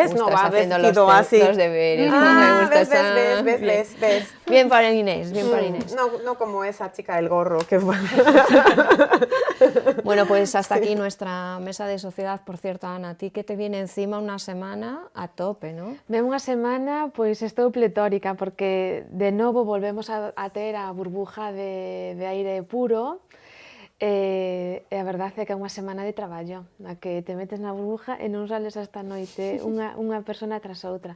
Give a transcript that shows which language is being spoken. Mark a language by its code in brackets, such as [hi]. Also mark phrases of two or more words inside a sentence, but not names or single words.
[es] ¿Ves? gusta, No va haciendo vestido así. los deberes. Ah, me gusta ves, esa- ves. Bien. Bien para Inés, bien para Inés. No como esa chica del gorro que fue. Bueno, pues hasta aquí nuestra mesa de sociedad. Por cierto, Ana, a ti que te viene encima una semana a tope, ¿no? [gl] Ven unha semana, pois estou pletórica, porque de novo volvemos a ter a burbuja de aire puro, e a verdade é que é unha semana de traballo, na que te metes na burbuja e non sales hasta a noite, unha persona tras outra.